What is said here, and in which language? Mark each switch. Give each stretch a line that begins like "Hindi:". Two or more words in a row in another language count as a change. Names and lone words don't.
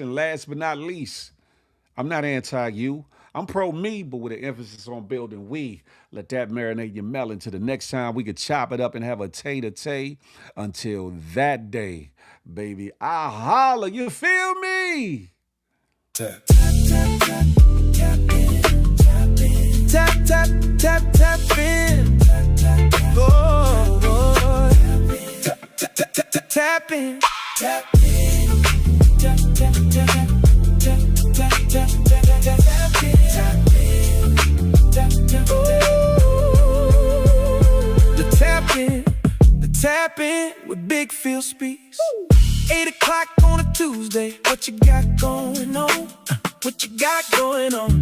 English: And last but not least, I'm not anti-you. I'm pro-me, but with an emphasis on building we. Let that marinate your melon till the next time we could chop it up and have a tay-to-tay. Until that day, baby, I holler. You feel me? Tap, tap, tap, tap, tap in, tap in. Tap, tap, tap, tap in. Tap, tap, tap, oh, oh. Tap, tap, tap, tap, tap, tap in. Tap in. Tap, tap, tap, tap, tap, tap, tap, tap, tap in. Tap in. Tap, tap, the tap in with Big Phil Speaks. 8 o'clock on a Tuesday. What you got going on? What you got going on?